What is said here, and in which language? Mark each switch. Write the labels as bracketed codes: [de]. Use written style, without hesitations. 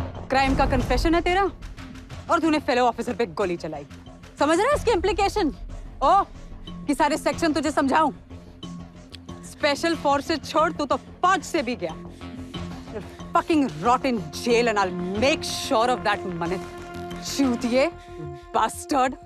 [hi] Crime का confession है तेरा और तूने फेलो ऑफिसर पे गोली चलाई। समझ रहा है इसकी इम्प्लीकेशन? ओ कि सारे सेक्शन तुझे समझाऊं? स्पेशल फोर्सेस छोड़, तू तो 5 से भी गया। [en] Fucking rot in jail and I'll make sure of that, Manit. [hi] चूतिए, [en] bastard.